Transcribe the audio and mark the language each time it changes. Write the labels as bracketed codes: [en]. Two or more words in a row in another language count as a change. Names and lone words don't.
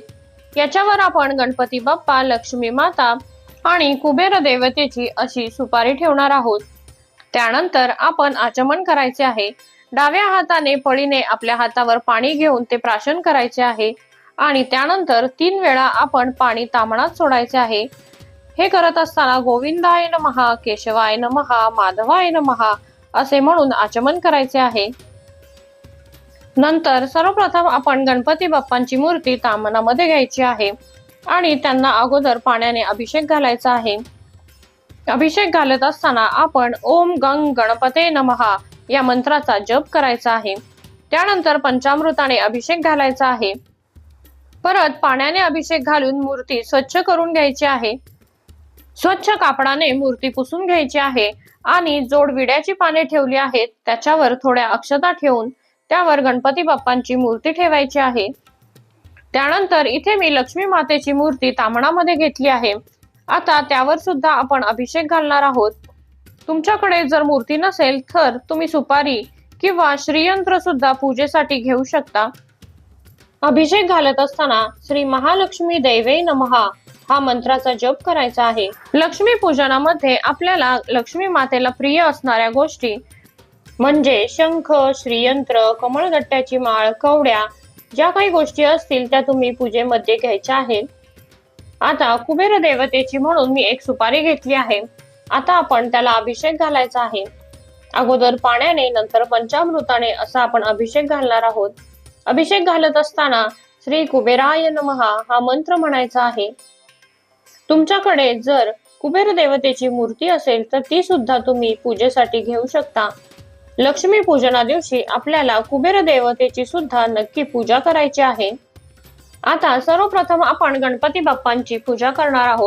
[mr] याच्यावर आपण गणपती बाप्पा, लक्ष्मी माता आणि कुबेर देवतेची अशी सुपारी ठेवणार आहोत। त्यानंतर आपण आचमन करायचे आहे। डाव्या हाताने पळीने आपल्या हातावर पाणी घेऊन ते प्राशन करायचे आहे आणि त्यानंतर 3 वेळा आपण पाणी ताम्हणात सोडायचे आहे। हे करत असताना [sa] गोविंदाय नमः, केशवाय नमः, माधवाय नमः [mr] असे म्हणून आचमन करायचे आहे। नंतर सर्वप्रथम आपण गणपती बाप्पांची मूर्ती ताम्हणामध्ये घ्यायची आहे आणि त्यांना अगोदर पाण्याने अभिषेक घालायचा आहे। अभिषेक घालत असताना आपण [sa] ओम गंग गणपते नमः [mr] या मंत्राचा जप करायचा आहे। त्यानंतर पंचामृताने अभिषेक घालायचा आहे। परत पाण्याने अभिषेक घालून मूर्ती स्वच्छ करून घ्यायची आहे। स्वच्छ कापडाने मूर्ती पुसून घ्यायची आहे आणि जोड विड्याची पाने ठेवली आहेत त्याच्यावर थोड्या अक्षता ठेवून त्यावर गणपती बाप्पांची मूर्ती ठेवायची आहे। त्यानंतर इथे मी लक्ष्मी मातेची मूर्ती ताम्हणामध्ये घेतली आहे। आता त्यावर सुद्धा आपण अभिषेक घालणार आहोत। तुमच्याकडे जर मूर्ती नसेल तर तुम्ही सुपारी किंवा श्रीयंत्र सुद्धा पूजेसाठी घेऊ शकता। अभिषेक घालत असताना [sa] श्री महालक्ष्मी दैवे नमः [mr] हा मंत्राचा जप करायचा आहे। लक्ष्मी पूजनामध्ये आपल्याला लक्ष्मी मातेला प्रिय असणाऱ्या गोष्टी म्हणजे शंख, श्रीयंत्र, कमळगट्ट्याची माळ, कवड्या ज्या काही गोष्टी असतील त्या तुम्ही पूजेमध्ये घ्यायच्या आहेत। आता कुबेर देवतेची म्हणून मी एक सुपारी घेतली आहे। आता आपण त्याला अभिषेक घालायचा आहे। अगोदर पाण्याने नंतर पंचामृताने असा आपण अभिषेक घालणार आहोत। अभिषेक घालत असताना [sa] श्री कुबेराय नमः [mr] हा मंत्र म्हणायचा आहे। तुमच्याकडे जर कुबेर देवतेची मूर्ती असेल तर ती सुद्धा तुम्ही पूजेसाठी घेऊ शकता। लक्ष्मी पूजना दिवशी आपल्याला कुबेर देवतेची सुद्धा नक्की पूजा करायची आहे। आता सर्वप्रथम आपण गणपती बाप्पांची पूजा करणार आहोत।